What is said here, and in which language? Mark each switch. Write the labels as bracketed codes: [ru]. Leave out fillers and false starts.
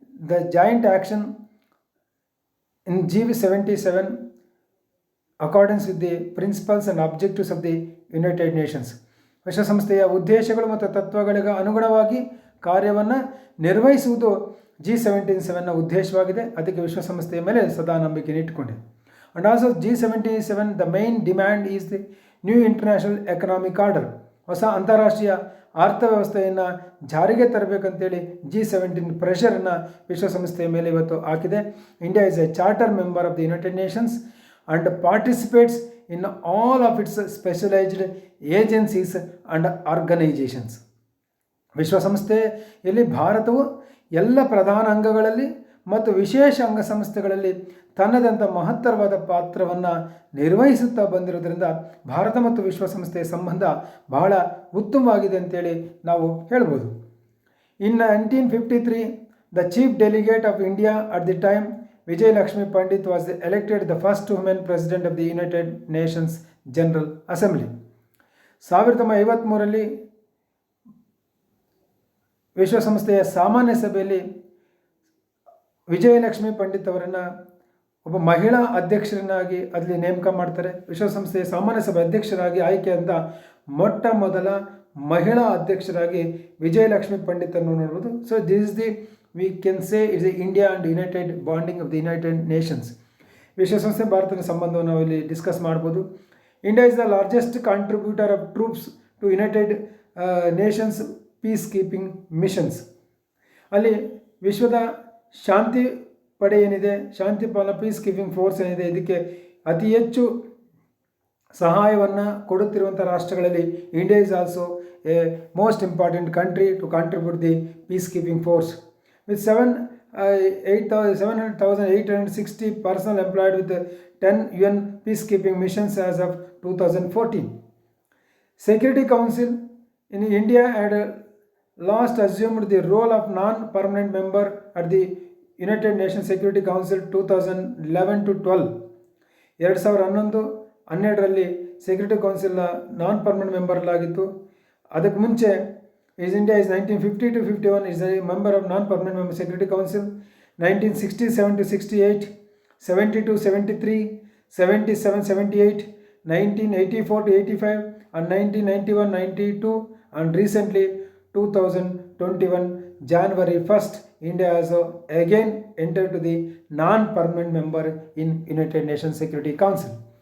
[en] The joint action in G77 accordance with the principles and objectives of the United Nations. [kn] ವಿಶ್ವಸಂಸ್ಥೆಯ ಉದ್ದೇಶಗಳು ಮತ್ತು ತತ್ವಗಳಿಗೆ ಅನುಗುಣವಾಗಿ ಕಾರ್ಯವನ್ನು ನಿರ್ವಹಿಸುವುದು G77ನ ಉದ್ದೇಶವಾಗಿದೆ. ಅದಕ್ಕೆ ವಿಶ್ವಸಂಸ್ಥೆಯ ಮೇಲೆ ಸದಾ ನಂಬಿಕೆ ಇಟ್ಟುಕೊಂಡಿದೆ. [en] And also G77, the main demand is the new international economic order. [kn] ಹೊಸ ಅಂತಾರಾಷ್ಟ್ರೀಯ ಅರ್ಥವ್ಯವಸ್ಥೆಯನ್ನು ಜಾರಿಗೆ ತರಬೇಕಂತೇಳಿ G17 ಪ್ರೆಷರನ್ನು ವಿಶ್ವಸಂಸ್ಥೆಯ ಮೇಲೆ ಇವತ್ತು ಹಾಕಿದೆ. [en] India is a charter member of the United Nations and participates in all of its specialized agencies and organizations. [kn] ವಿಶ್ವಸಂಸ್ಥೆಯಲ್ಲಿ ಭಾರತವು ಎಲ್ಲ ಪ್ರಧಾನ ಅಂಗಗಳಲ್ಲಿ ಮತ್ತು ವಿಶೇಷ ಅಂಗಸಂಸ್ಥೆಗಳಲ್ಲಿ ತನ್ನದಂಥ ಮಹತ್ತರವಾದ ಪಾತ್ರವನ್ನು ನಿರ್ವಹಿಸುತ್ತಾ ಬಂದಿರೋದ್ರಿಂದ ಭಾರತ ಮತ್ತು ವಿಶ್ವಸಂಸ್ಥೆಯ ಸಂಬಂಧ ಬಹಳ ಉತ್ತಮವಾಗಿದೆ ಅಂತೇಳಿ ನಾವು ಹೇಳ್ಬೋದು. [en] In 1953, the chief delegate of India at the time, Vijay Lakshmi Pandit, was elected the first woman president of the United Nations General Assembly. [kn] 1953ರಲ್ಲಿ ವಿಶ್ವಸಂಸ್ಥೆಯ ಸಾಮಾನ್ಯ ಸಭೆಯಲ್ಲಿ ವಿಜಯಲಕ್ಷ್ಮಿ ಪಂಡಿತ್ ಅವರನ್ನು ಒಬ್ಬ ಮಹಿಳಾ ಅಧ್ಯಕ್ಷರನ್ನಾಗಿ ಅಲ್ಲಿ ನೇಮಕ ಮಾಡ್ತಾರೆ. ವಿಶ್ವಸಂಸ್ಥೆಯ ಸಾಮಾನ್ಯ ಸಭೆ ಅಧ್ಯಕ್ಷರಾಗಿ ಆಯ್ಕೆಯಾದ ಮೊಟ್ಟ ಮೊದಲ ಮಹಿಳಾ ಅಧ್ಯಕ್ಷರಾಗಿ ವಿಜಯಲಕ್ಷ್ಮಿ ಪಂಡಿತ್ ಅನ್ನು ನೋಡ್ಬೋದು. [en] So this is the we can say it's the India and United bonding of the United Nations. [kn] ವಿಶ್ವಸಂಸ್ಥೆ ಭಾರತದ ಸಂಬಂಧವನ್ನು ನಾವು ಇಲ್ಲಿ ಡಿಸ್ಕಸ್ ಮಾಡ್ಬೋದು. [en] India is the largest contributor of troops to United Nations peace keeping missions. [kn] ಅಲ್ಲಿ ವಿಶ್ವದ ಶಾಂತಿ ಪಡೆ ಏನಿದೆ, ಶಾಂತಿ ಪಾಲನಾ ಪೀಸ್ ಕೀಪಿಂಗ್ ಫೋರ್ಸ್ ಏನಿದೆ, ಇದಕ್ಕೆ ಅತಿ ಹೆಚ್ಚು ಸಹಾಯವನ್ನು ಕೊಡುತ್ತಿರುವಂಥ ರಾಷ್ಟ್ರಗಳಲ್ಲಿ [en] India is also a most important country to contribute the peace keeping force. With 7,860 personnel employed with 10 UN peacekeeping missions as of 2014. Security Council in India had last assumed the role of non-permanent member at the United Nations Security Council 2011 to 12. [kn] 2011-12ರಲ್ಲಿ security ಕೌನ್ಸಿಲ್ನ non permanent member ಆಗಿತ್ತು. ಅದಕ್ಕೆ ಮುಂಚೆ [en] India is 1950 to 51 is a member of non-permanent member Security Council. 1967 to 68, 70 to 73, 77, 78, 1984 to 85, and 1991, 92, and recently 2021 January 1st, India has again entered to the non-permanent member in United Nations Security Council.